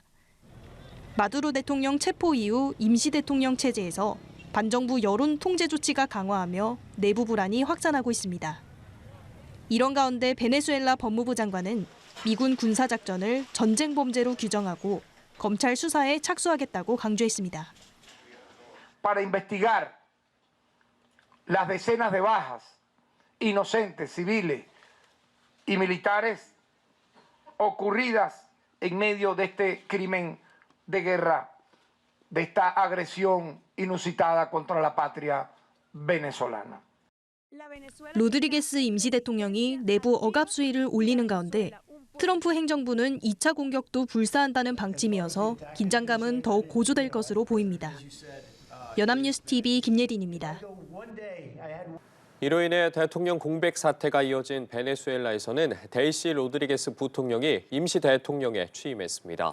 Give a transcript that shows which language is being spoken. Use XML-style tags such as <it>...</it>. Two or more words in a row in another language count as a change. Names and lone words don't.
<ko>마두로 대통령 체포 이후 임시대통령 체제에서 반정부 여론 통제 조치가 강화하며 내부 불안이 확산하고 있습니다. 이런 가운데 베네수엘라 법무부 장관은 미군 군사작전을 전쟁 범죄로 규정하고 검찰 수사에 착수하겠다고 강조했습니다.</ko> <es>Para investigar las decenas de bajas inocentes, civiles y militares ocurridas en medio de este crimen de guerra, de esta agresión inusitada contra la patria venezolana.</es> <ko>로드리게스 임시대통령이 내부 억압 수위를 올리는 가운데 트럼프 행정부는 2차 공격도 불사한다는 방침이어서 긴장감은 더욱 고조될 것으로 보입니다. 연합뉴스 TV 김예린입니다. 이로 인해 대통령 공백 사태가 이어진 베네수엘라에서는 델시 로드리게스 부통령이 임시 대통령에 취임했습니다.</ko>